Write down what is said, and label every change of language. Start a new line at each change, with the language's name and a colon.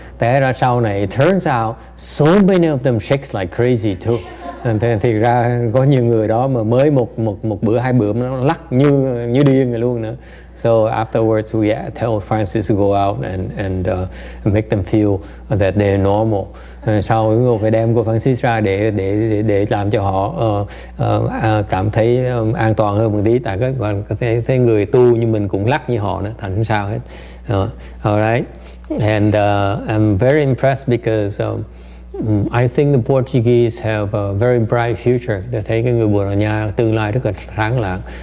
Vietnamese: Té ra sau này,
English: it turns out so many of them shakes like crazy too.
Vietnamese: Thì ra có nhiều người đó mà mới một bữa hai bữa nó lắc như điên rồi luôn nữa.
English: So afterwards we tell Francis to go out and make them feel that they're normal.
Vietnamese: Sau chúng tôi phải đem cô Francis ra để làm cho họ cảm thấy an toàn hơn một tí, tại cái người tu như mình cũng lắc như họ nữa, thành không sao hết.
English: Alright. And I'm very impressed because I think the Portuguese have a very bright future.
Vietnamese: Tôi thấy cái người Bồ Đào Nha tương lai rất là sáng lạng.